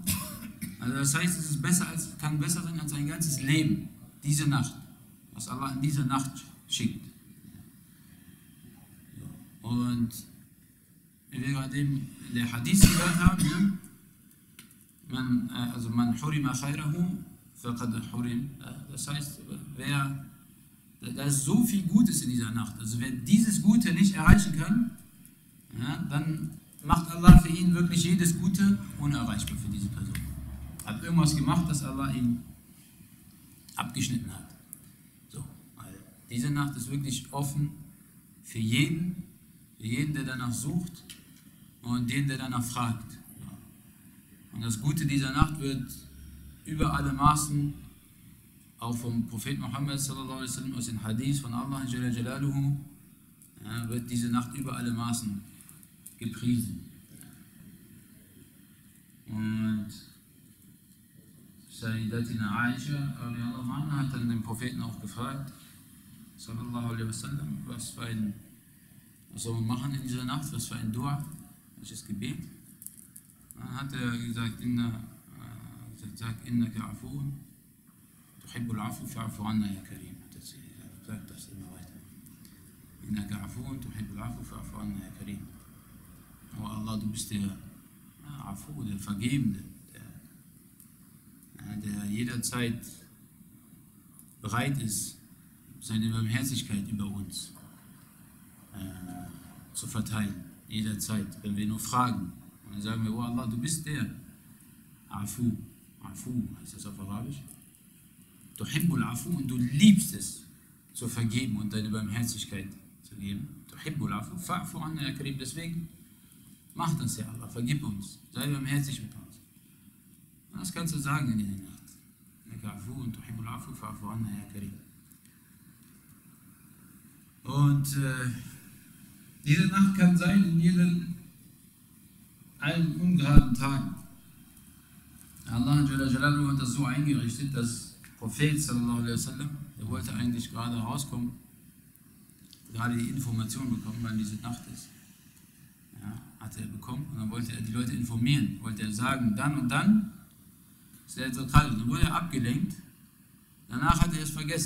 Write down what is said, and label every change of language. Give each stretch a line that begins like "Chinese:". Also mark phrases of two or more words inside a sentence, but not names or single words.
German: Also das heißt, es ist kann besser sein als ein ganzes Leben, diese Nacht, was Allah in dieser Nacht schickt. Und wie wir gerade eben in der Hadith gehört haben,
Arabic: من حرم خيره فقد حرم.
German: Das heißt, da ist so viel Gutes in dieser Nacht. Also wer dieses Gute nicht erreichen kann, ja, dann macht Allah für ihn wirklich jedes Gute unerreichbar für diese Person. Hat irgendwas gemacht, das Allah ihn abgeschnitten hat. So, weil diese Nacht ist wirklich offen für jeden, der danach sucht und den, der danach fragt. Und das Gute dieser Nacht wird über alle Maßen, auch vom Prophet Muhammad
Arabic: صلى الله عليه وسلم,
German: aus den Hadith von Allah
Arabic: جل جلاله,
German: wird diese Nacht über alle Maßen gepriesen. Und Sayyidatina Aisha
Arabic: رضي الله عنها
German: hat dann den Propheten auch gefragt,
Arabic: صلى الله عليه وسلم,
German: was soll man machen in dieser Nacht, was für ein Dua, welches Gebet. Dann hat er gesagt,
Arabic: إنك عفو تحب العفو فاعف عنا يا كريم.
German: Sagt das immer weiter.
Arabic: إنك عفو تحب العفو فاعف عنا يا كريم.
German: Oh Allah, du bist der Afu, der Vergebende, der jederzeit bereit ist, seine Barmherzigkeit über uns zu verteilen. Jederzeit, wenn wir nur fragen. Und dann sagen wir, oh Allah, du bist der Afu. Afu heißt das auf Arabisch.
Arabic: تحب العفو,
German: und du liebst es, zu vergeben und deine Barmherzigkeit zu geben.
Arabic: تحب العفو فاعف عنا يا كريم.
German: Deswegen, mach das ja, Allah, vergib uns, sei barmherzig mit uns. Und das kannst du sagen in der Nacht.
Arabic: إنك عفو und تحب العفو فاعف عنا يا كريم.
German: Und diese Nacht kann sein in allen ungeraden Tagen. Allah hat das so eingerichtet, dass Prophet
Arabic: صلى الله عليه وسلم,
German: der wollte eigentlich gerade rauskommen, gerade die Information bekommen, wann diese Nacht ist. Ja, hatte er bekommen, und dann wollte er die Leute informieren, wollte er sagen, dann und dann ist er so kalt. Dann wurde er abgelenkt, danach hat er es vergessen.